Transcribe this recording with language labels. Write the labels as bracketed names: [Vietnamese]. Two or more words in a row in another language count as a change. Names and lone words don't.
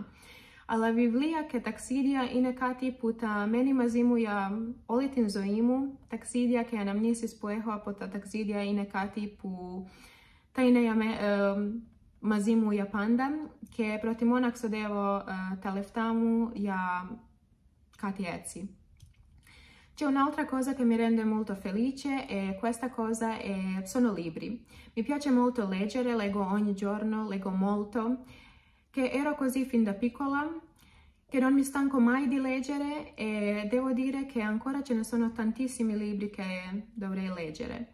[Greek] Αλλά βιβλία και ταξίδια είναι κάτι που τα μένει μαζί μου για όλη την ζωή μου. Ταξίδια και αναμνήσεις που έχω από τα ταξίδια είναι κάτι που θα είναι μαζί μου για πάντα και προτιμώ να ξοδεύω τα λεφτά μου για κάτι έτσι. [Italian] C'è un'altra cosa che mi rende molto felice e questa cosa sono libri. Mi piace molto leggere, leggo ogni giorno, leggo molto. Che ero così fin da piccola, che non mi stanco mai di leggere e devo dire che ancora ce ne sono tantissimi libri che dovrei leggere.